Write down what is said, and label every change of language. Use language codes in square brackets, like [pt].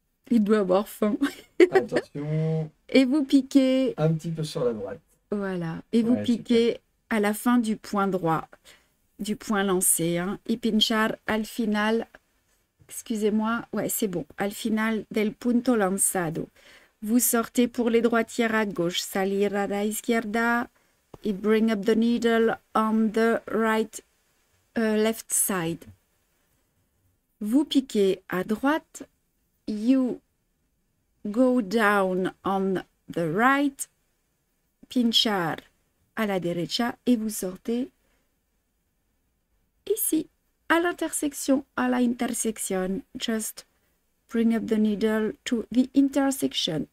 [fr] Il doit avoir faim. Attention. Et vous piquez. Un petit peu sur la droite. Voilà. Et vous Ouais, piquez à la fin du point droit, du point lancé. Hein. [es] Y pinchar al final, [fr] excusez-moi, ouais, c'est bon. [es] Al final del punto lanzado. [fr] Vous sortez pour les droitières à gauche, [es] salir a la izquierda [en] et bring up the needle on the right, left side. [fr] Vous piquez à droite, [en] you go down on the right, [es] pinchar à la derecha [fr] et vous sortez ici, à l'intersection, [es] à la intersection. [en] Just bring up the needle to the intersection.